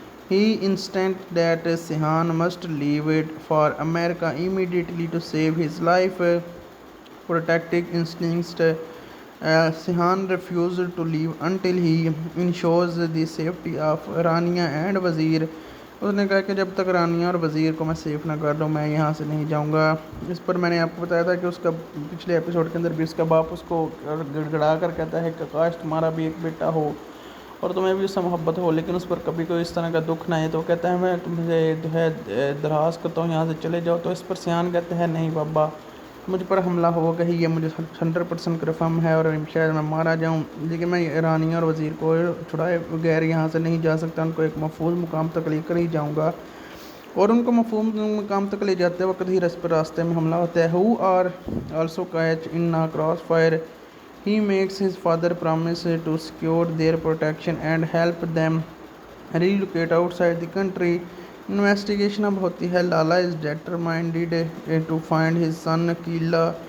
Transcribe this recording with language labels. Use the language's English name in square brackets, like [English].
[English] He insists that Sihan must leave for America immediately to save his life. Protective instincts. Sihan refuses to leave until he ensures the safety of Rania and Wazir. [Urdu] اس نے کہا کہ جب تک رانیہ اور وزیر کو میں safe نہ کر لوں میں یہاں سے نہیں جاؤں گا۔ اس پر میں نے آپ کو بتایا تھا کہ اس کا پچھلے ایپیسوڈ کے اندر بھی اس کا باپ اس کو گڑ گڑا کر کہتا ہے کہ کاش تمہارا بھی ایک بیٹا ہو اور تمہیں بھی اس سے محبت ہو، لیکن اس پر کبھی کوئی اس طرح کا دکھ نہ ہے، تو کہتا ہے میں تمہیں جو ہے درخواست کرتا ہوں یہاں سے چلے جاؤ۔ تو اس پر سیحان کہتا ہے نہیں بابا، مجھ پر حملہ ہوگا ہی، یہ مجھے 100% کنفرم ہے اور شاید میں مارا جاؤں، لیکن میں رانیہ اور وزیر کو چھڑائے بغیر یہاں سے نہیں جا سکتا، ان کو ایک محفوظ مقام تک لے کر ہی جاؤں گا۔ اور ان کو محفوظ مقام تک لے جاتے وقت ہی راستے میں حملہ ہوتا ہے۔ [English] who are also caught in a crossfire. He makes his father promise to secure their protection and help them relocate outside the country. [Urdu] Investigation اب ہوتی ہے۔ [English] Lala is determined to find his son Killa.